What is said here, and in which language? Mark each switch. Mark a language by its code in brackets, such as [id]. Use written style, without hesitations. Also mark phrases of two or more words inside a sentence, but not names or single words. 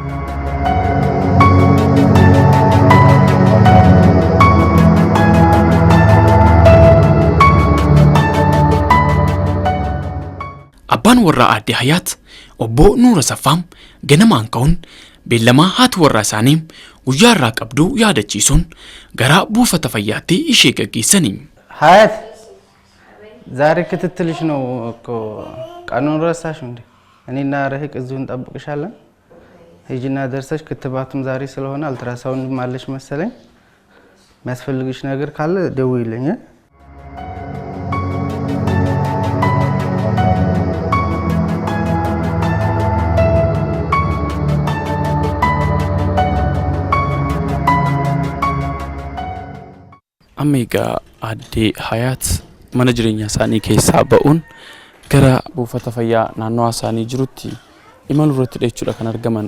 [om] Abbaan warraa aadde Hayaat obbo Nuura Saffaa ganamaan ka'uun beellamaa haati warraa isaanii guyyaa irraa qabdu yaadachiisuun gara buufata fayyaatti ishee gaggeessanii. [am] Hayaat ዛሬ ክትትልሽ ነው እኮ ቀኑን ረሳሽ እንዴ? እኔና ረህቅ እዚሁ እንጠብቅሻለን። ሂጂና ደርሰሽ ክትባቱም ዛሬ ስለሆነ አልትራሳውንድ ማለሽ መሰለኝ የሚያስፈልግሽ ነገር ካለ ደውይልኝ። [om] Amiga aadde Hayaat mana jireenyaa isaanii keessaa ba'uun gara buufata fayyaa naannoo isaanii jirutti imaluu irratti jechuudha kan argaman.